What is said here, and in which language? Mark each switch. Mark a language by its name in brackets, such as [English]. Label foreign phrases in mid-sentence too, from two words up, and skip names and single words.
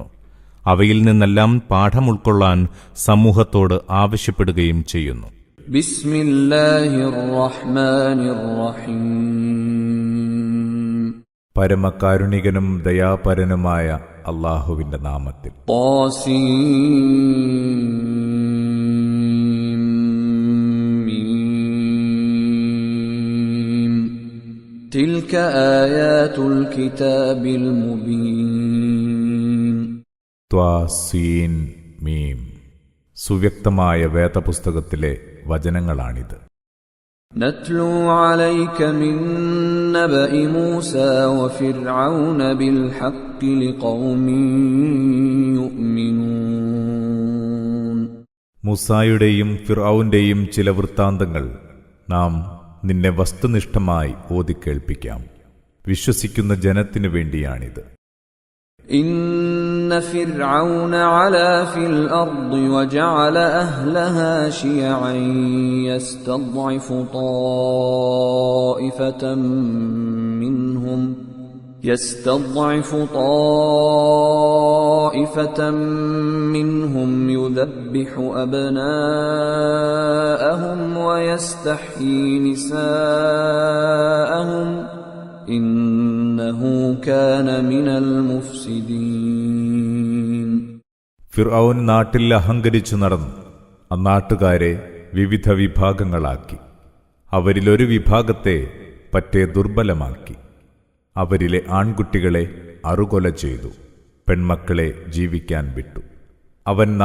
[Malayalam] അവയിൽ നിന്നെല്ലാം പാഠം ഉൾക്കൊള്ളാൻ സമൂഹത്തോട് ആവശ്യപ്പെടുകയും ചെയ്യുന്നു. പരമകാരുണികനും ദയാപരനുമായ അല്ലാഹുവിന്റെ നാമത്തിൽ. [Arabic] تلك آيات الكتاب المبين. طا سين ميم. [Malayalam] സുവ്യക്തമായ വേദപുസ്തകത്തിലെ വചനങ്ങളാണിത്. [Arabic] نتلو عليك من نبأ موسى وفرعون بالحق لقوم يؤمنون. [Malayalam] മൂസായുടെയും ഫിർഔന്റെയും ചില വൃത്താന്തങ്ങൾ നാം നിന്നെ വസ്തുനിഷ്ഠമായി ഓതിക്കേൾപ്പിക്കാം. വിശ്വസിക്കുന്ന ജനത്തിനു വേണ്ടിയാണിത്. [Arabic] إن فرعون علا في الأرض وجعل أهلها شيعا يستضعف طائفة منهم يذبح أبناءهم ويستحيي نساءهم إنه كان من المفسدين. [Malayalam] ഫിർഔൻ നാട്ടിൽ അഹങ്കരിച്ചു നടന്നു. അന്നാട്ടുകാരെ വിവിധ വിഭാഗങ്ങളാക്കി. അവരിലൊരു വിഭാഗത്തെ പറ്റേ ദുർബലമാക്കി. അവരിലെ ആൺകുട്ടികളെ അറുകൊല ചെയ്തു, പെൺമക്കളെ ജീവിക്കാൻ വിട്ടു.